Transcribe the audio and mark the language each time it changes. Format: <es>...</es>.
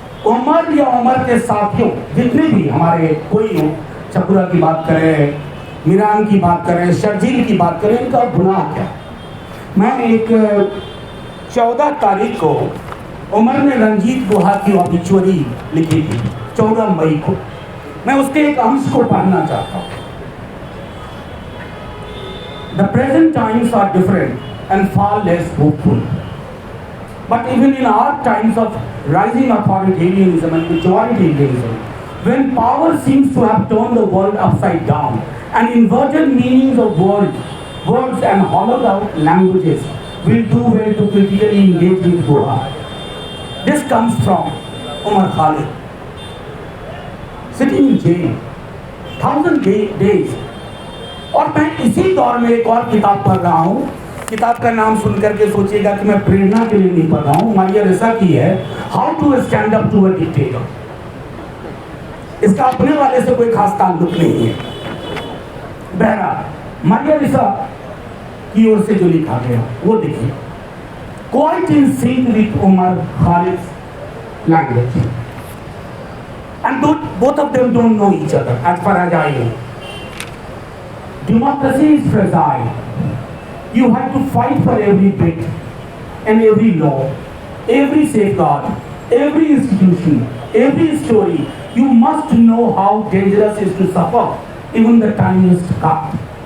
<hi>उमर या उमर के साथियों जितने भी हमारे कोई हो, चकुरा की बात करें, मीरान की बात करें, शर्जील की बात करें, इनका गुनाह क्या। मैं एक 14 तारीख को उमर ने रंजीत गुहा की ऑबिचुअरी लिखी थी, 14 मई को। मैं उसके एक अंश को पढ़ना चाहता हूँ।</hi> <en>The present times are different and far less hopeful. But even in our times of rising authoritarianism and majoritarianism, when power seems to have turned the world upside down and inverted meanings of words and hollowed out languages, will do well to critically engage with Goa. This comes from Umar Khalid, sitting in jail, 1000 days.</en> <hi>और मैं इसी दौर में एक और किताब पढ़ रहा हूँ। किताब का नाम सुनकर के सोचिएगा कि मैं प्रेरणा के लिए नहीं पढ़ रहा हूँ, मारिया रेसा की है, how to stand up to a dictator. इसका अपने वाले से कोई खास ताल्लुक नहीं है। बहरहाल मारिया रेसा की ओर से जो लिखा गया वो देखिए,</hi> <en>Quite in sync with Umar Khalid language, and both of them don't know each other as far as I know. Democracy is fragile. You have to fight for every bit and every law, every safeguard, every institution, every story. You must know how dangerous it is to suffer even the tiniest cut.</en>